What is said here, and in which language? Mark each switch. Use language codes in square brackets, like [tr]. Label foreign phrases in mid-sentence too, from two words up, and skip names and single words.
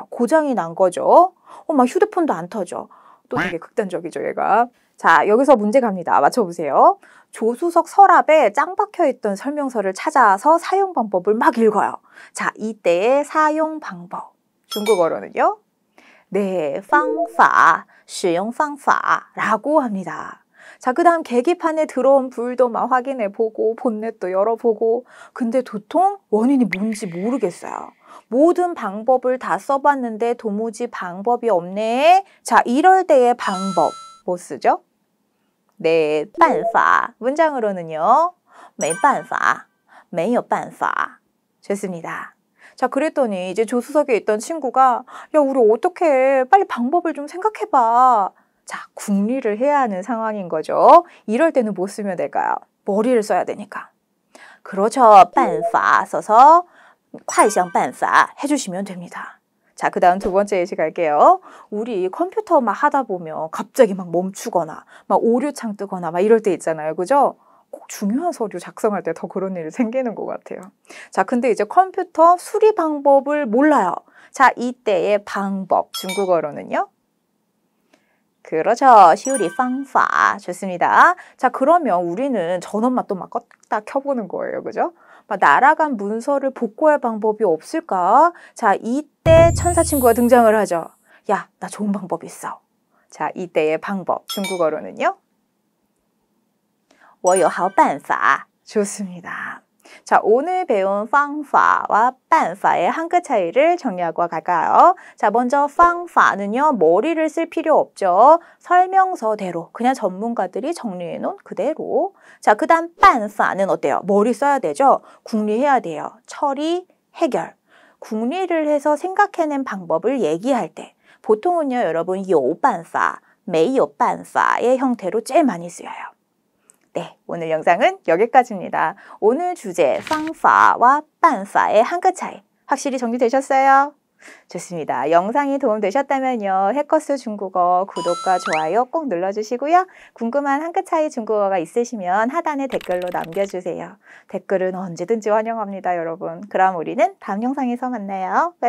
[ko] 고장이 난 거죠. 막 휴대폰도 안 터져. 또 되게 극단적이죠, 얘가. 자, 여기서 문제 갑니다. 맞춰보세요. 조수석 서랍에 짱 박혀있던 설명서를 찾아서 사용 방법을 막 읽어요. 자, 이때의 사용 방법. 중국어로는요. 네, [zh] 方法, 使用方法 [ko] 라고 합니다. 자, 그 다음 계기판에 들어온 불도 막 확인해보고 본넷도 열어보고 근데 도통 원인이 뭔지 모르겠어요. 모든 방법을 다 써봤는데 도무지 방법이 없네. 자, 이럴 때의 방법 뭐 쓰죠? 네, 办法. 문장으로는요. [zh] 没办法,没有办法. [ko] 좋습니다. 자, 그랬더니 이제 조수석에 있던 친구가 야, 우리 어떡해. 빨리 방법을 좀 생각해봐. 자, 궁리를 해야 하는 상황인 거죠. 이럴 때는 뭐 쓰면 될까요? 머리를 써야 되니까. 그렇죠. 办法 써서 [zh] 快想办法 [ko] 해주시면 됩니다. 자, 그 다음 두 번째 예시 갈게요. 우리 컴퓨터 막 하다 보면 갑자기 막 멈추거나 막 오류창 뜨거나 막 이럴 때 있잖아요. 그죠? 꼭 중요한 서류 작성할 때 더 그런 일이 생기는 것 같아요. 자, 근데 이제 컴퓨터 수리 방법을 몰라요. 자, 이때의 방법, 중국어로는요? 그렇죠. [zh] 修理方法. [ko] 좋습니다. 자, 그러면 우리는 전원만 또 막 껐다 켜보는 거예요. 그죠? 막 날아간 문서를 복구할 방법이 없을까? 자, 이때 천사 친구가 등장을 하죠. 야, 나 좋은 방법 있어. 자, 이때의 방법, 중국어로는요? [zh] 我有好办法. [ko] 좋습니다. 자, 오늘 배운 方法와 办法 의 한글 차이를 정리하고 갈까요? 자, 먼저 方法 는요, 머리를 쓸 필요 없죠. 설명서대로, 그냥 전문가들이 정리해 놓은 그대로. 자, 그 다음 办法 는 어때요? 머리 써야 되죠? 궁리해야 돼요. 처리, 해결. 궁리를 해서 생각해낸 방법을 얘기할 때 보통은요, 여러분 [zh] 有办法, 没有办法 [ko] 의 형태로 제일 많이 쓰여요. 네, 오늘 영상은 여기까지입니다. 오늘 주제 方法와 办法 의 한글 차이 확실히 정리되셨어요? 좋습니다. 영상이 도움되셨다면요. 해커스 중국어 구독과 좋아요 꼭 눌러주시고요. 궁금한 한글 차이 중국어가 있으시면 하단에 댓글로 남겨주세요. 댓글은 언제든지 환영합니다, 여러분. 그럼 우리는 다음 영상에서 만나요.